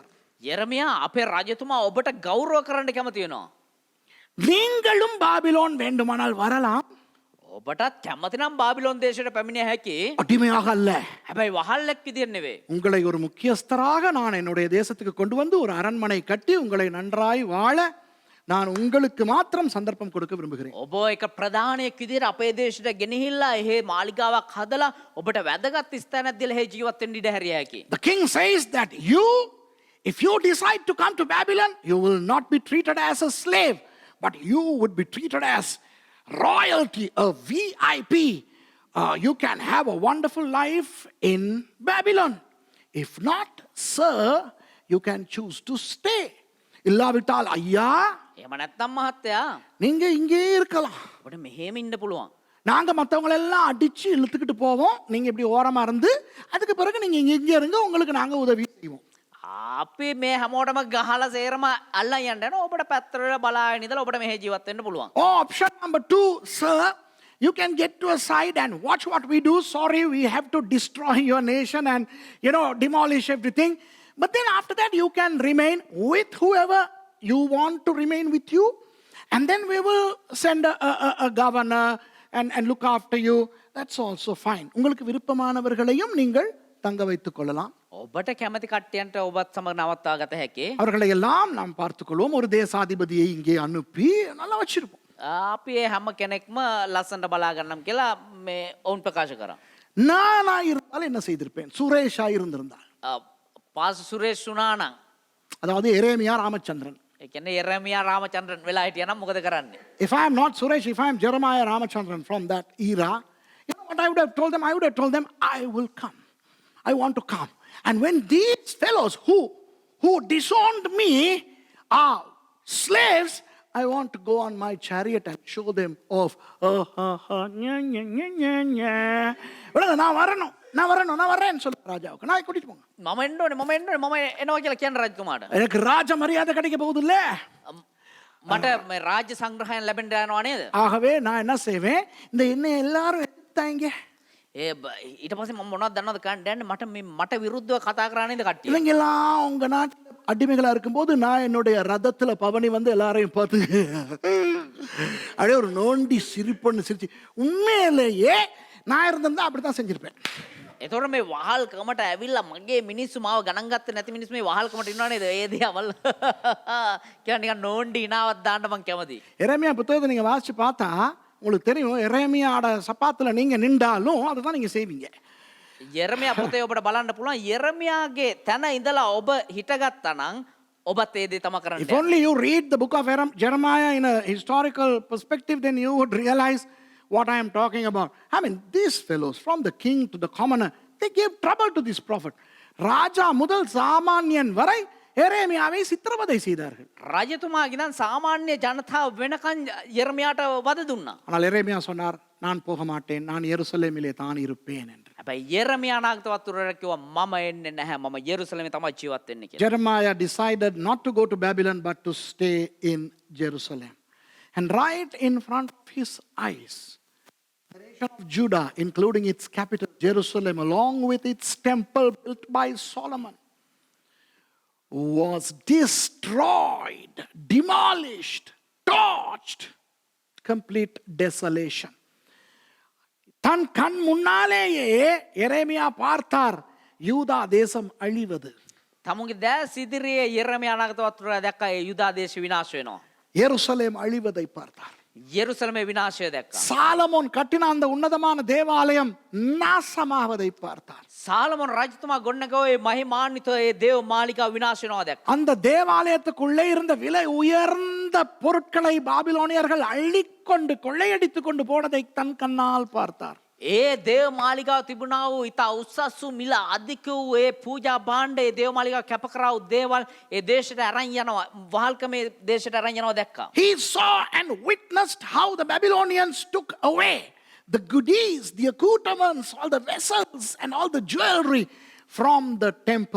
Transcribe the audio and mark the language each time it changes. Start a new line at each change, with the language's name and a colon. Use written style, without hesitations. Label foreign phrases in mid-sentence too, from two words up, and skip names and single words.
Sinhala: යෙරමයා අපේ රජතුමා ඔබට ගෞරව කරන්න කැමති වෙනවා.
Tamil: நீங்களும் பாபிலோன் வேண்டுமானால் வரலாம்,
Sinhala: ඔබටත් කැමති නම් බාබිලෝන් දේශයට පැමිණිය හැකි.
Tamil: அடிமையாக அல்ல.
Sinhala: හැබැයි වහල්ලෙක් විදියට නෙවෙයි.
Tamil: உங்களை ஒரு முக்கியஸ்தராக நான் என்னுடைய தேசத்துக்கு கொண்டு வந்து ஒரு அரண்மனை கட்டி உங்களை நன்றாய் வாழ நான் உங்களுக்கு மாத்திரம் சந்தர்ப்பம் கொடுக்க விரும்புகிறேன்.
Sinhala: ඔබ එක ප්‍රධානයෙක් විදියට අපේ දේශයට ගෙනහිල්ලා එහෙ මාලිගාවක් හදලා ඔබට වැදගත් ස්ථානයක් දීලා එහෙ ජීවත් වෙන්න ඉඩ හැරිය හැකි.
English: The king says that if you decide to come to Babylon, you will not be treated as a slave, but you would be treated as royalty, a VIP. You can have a wonderful life in Babylon. If not, sir, you can choose to stay.
Tamil: இல்லாவிட்டால் ஐயா,
Sinhala: එහෙම නැත්නම් මහත්තයා
Tamil: நீங்க இங்கே இருக்கலாம்.
Sinhala: ඔබට මෙහෙම ඉන්න පුළුවන්.
Tamil: நாங்க மற்றவங்களை எல்லாம் அடிச்சு இழுத்துக்கிட்டு போவோம், நீங்க இப்படி ஓரமா இருந்து அதுக்கு பிறகு நீங்க இங்கே இருங்க, உங்களுக்கு நாங்க உதவி செய்வோம்.
Sinhala: අපි මේ හැමෝටම ගහලා සේරම අල්ලන් යන්න යනවා. ඔබට පැත්තට බලාගෙන ඉඳලා ඔබට මෙහෙ ජීවත් වෙන්න පුළුවන්.
English: Option number 2, sir, you can get to a side and watch what we do. Sorry, we have to destroy your nation and, demolish everything. But then after that, you can remain with whoever you want to remain with you. And then we will send a governor and look after you. That's also fine.
Tamil: உங்களுக்கு விருப்பமானவர்களையும் நீங்கள் தங்க வைத்துக் கொள்ளலாம்.
Sinhala: ඔබට කැමති කට්ටියන්ට ඔබත් සමග නවත්වා ගත හැකි.
Tamil: அவர்களை எல்லாம் நாம் பார்த்துக்கொள்வோம். ஒரு தேசாதிபதியை இங்கே அனுப்பி நல்லா வச்சிருப்போம்.
Sinhala: අපි ඒ හැම කෙනෙක්ම ලස්සනට බලා ගන්නම් කියලා මේ ඔවුන් ප්‍රකාශ කරා.
Tamil: நானா இருந்தால் என்ன செய்திருப்பேன்? சுரேஷா இருந்திருந்தால்,
Sinhala: පාස සුරේෂ් වුණා නම්,
Tamil: அதாவது எரேமியா ராமச்சந்திரன்.
Sinhala: ඒ කියන්නේ යෙරමියා රාමචන්ද්‍රන් වෙලා හිටියා නම් මොකද කරන්නේ?
English: If I am not Suresh, if I am Jeremiah Ramachandran from that era, you know what I would have told them? I would have told them, I will come. I want to come. And when these fellows who disowned me are slaves, I want to go on my chariot and show them off.
Tamil: நான் வரேன்னு சொல்ல ராஜாவுக்கு. நான் கூட்டிட்டு போங்க.
Sinhala: මම එන්න ඕනේ මම එනවා කියලා කියන්න රජතුමාට.
Tamil: எனக்கு ராஜ மரியாதை கிடைக்க போகுது இல்ல?
Sinhala: මට මේ රාජ්‍ය සංග්‍රහයෙන් ලැබෙන්න යනවා නේද?
Tamil: ஆகவே நான் என்ன செய்வேன், இந்த என்ன எல்லாரும் எடுத்தாங்க,
Sinhala: ඊට පස්සේ මම මොනවද දන්නවද කණ්ඩයන් මට විරුද්ධව කතා කරන්නේ නේද කට්ටිය.
Tamil: இவங்க எல்லாம் உங்க நாட்டில் அடிமைகளா இருக்கும்போது நான் என்னுடைய ரதத்துல பவனி வந்து எல்லாரையும் பார்த்து அப்படியே ஒரு நோண்டி சிரிப்புன்னு சிரிச்சு, உண்மையிலேயே நான் இருந்திருந்தா அப்படித்தான் செஞ்சிருப்பேன்.
Sinhala: එතකොට මේ වහල්කමට ඇවිල්ලා මගේ මිනිස්සු මාව ගණන් ගත්තේ නැති මිනිස්සු මේ වහල්කමට ඉන්නව නේද? ඒ දිහාවල් කියලා නිකන් නෝන්ඩි ඉනාවක් දාන්න මං කැමතියි.
Tamil: எரேமியா புத்தகத்தை நீங்க வாசிச்சு பார்த்தா உங்களுக்கு தெரியும், எரேமியாட சப்பாத்துல நீங்க நின்றாலும் அதுதான் நீங்க செய்வீங்க.
Sinhala: යෙරමියා පොතේ ඔබට බලන්න පුළුවන් යෙරමියාගේ තැන ඉඳලා ඔබ හිටගත්තා නම් ඔබත් ඒ දේ තමයි කරන්න.
English: If only you read the book of Jeremiah in a historical perspective, then you would realize what I am talking about. I mean, these fellows, from the king to the commoner, they gave trouble to this prophet.
Tamil: ராஜா முதல் சாமானியன் வரை எரேமியாவை சித்திரவதை செய்தார்கள்.
Sinhala: රජතුමාගේ නම් සාමාන්‍ය ජනතාව වෙනකන් යෙරමියාට වද දුන්නා.
Tamil: ஆனால் எரேமியா சொன்னார், நான் போக மாட்டேன், நான் எருசலேமிலே தான் இருப்பேன் என்று.
Sinhala: හැබැයි යෙරමියා නාගතවත් උරට කිව්වා මම එන්නේ නැහැ, මම යෙරුසලමේ තමයි ජීවත් වෙන්නේ කියලා.
English: Jeremiah decided not to go to Babylon but to stay in Jerusalem. And right in front of his eyes, the nation of Judah, including its capital Jerusalem, along with its temple built by Solomon, was destroyed, demolished, torched, complete desolation.
Tamil: தன் கண் முன்னாலேயே எரேமியா பார்த்தார் யூதா தேசம் அழிவது.
Sinhala: තමුන්ගේ දැස් ඉදිරියේ යෙරමියා නාගතවත් උරට දැක්කා ඒ යුදා දේශ විනාශ වෙනවා.
Tamil: எருசலேம் அழிவதை பார்த்தார்.
Sinhala: යෙරුසලමේ විනාශය දැක්කා.
Tamil: சாலமோன் கட்டின அந்த உன்னதமான தேவாலயம் நாசமாவதை பார்த்தார்.
Sinhala: සාලමොන් රජතුමා ගොඩනගාවේ මහිමාන්විත ඒ දේව මාලිගාව විනාශ වෙනවා දැක්කා.
Tamil: அந்த தேவாலயத்துக்குள்ளே இருந்த விலை உயர்ந்த பொருட்களை பாபிலோனியர்கள் அள்ளிக்கொண்டு கொள்ளையடித்துக் கொண்டு போனதை தன் கண்ணால் பார்த்தார்.
Sinhala: ඒ දේව මාලිගාව තිබුණා වූ ඉතා උසස් වූ මිල අධික වූ ඒ පූජා භාණ්ඩ ඒ දේව මාලිගාව කැප කරා වූ දේවල් ඒ දේශයට අරන් යනවා වහල්කමේ දේශයට අරන් යනවා දැක්කා.
English: He saw and witnessed how the Babylonians took away the goodies, the accoutrements, all the vessels and all the jewelry from the temple.